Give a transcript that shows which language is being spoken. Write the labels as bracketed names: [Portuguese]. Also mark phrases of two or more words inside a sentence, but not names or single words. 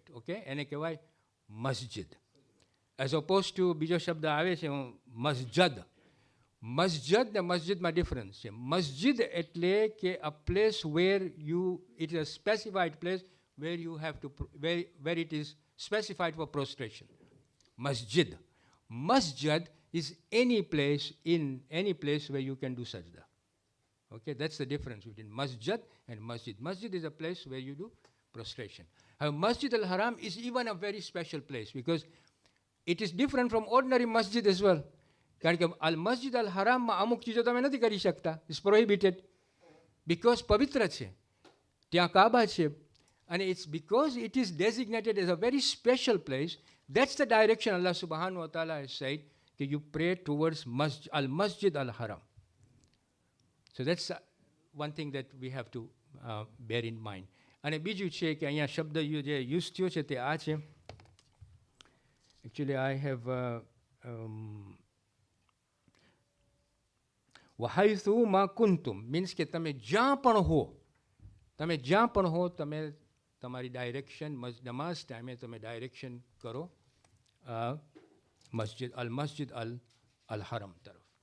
[Gujarati] ઓકે, એને કહેવાય મસ્જિદ. [English] as opposed to [Gujarati] બીજો શબ્દ આવે છે મસ્જદ. મસ્જદ ને મસ્જિદમાં ડિફરન્સ છે. મસ્જિદ એટલે કે [English] a place where you, it is a specified place where you have to, where it is specified for prostration. [Gujarati] મસ્જિદ. [English] Masjid is any place where you can do sajda. Okay, that's the difference between masjid and masjid. Masjid is a place where you do prostration. Masjid al-Haram is even a very special place because it is different from ordinary masjid as well. [Gujarati] કારણ કે al-Masjid al-Haramમાં અમુક ચીજો તમે નથી કરી શકતા. [English] It's prohibited because [Gujarati] પવિત્ર છે, ત્યાં કાબા છે, [English] and it's because it is designated as a very special place. That's the direction Allah [Arabic] subhanahu wa ta'ala [English] has said that you pray towards al-Masjid al-Haram. So that's one thing that we have to bear in mind. [Gujarati] અને બીજું છે કે અહીંયા શબ્દ જે યુઝ થયો છે તે આ છે. [English] Actually I have [Arabic] وحيث ما كنتم [Gujarati] મીન્સ કે તમે જ્યાં પણ હો, તમે તમારી ડાયરેક્શન નમાઝ ટાઈમે તમે ડાયરેક્શન કરો મસ્જિદ અલ હરમ તરફ.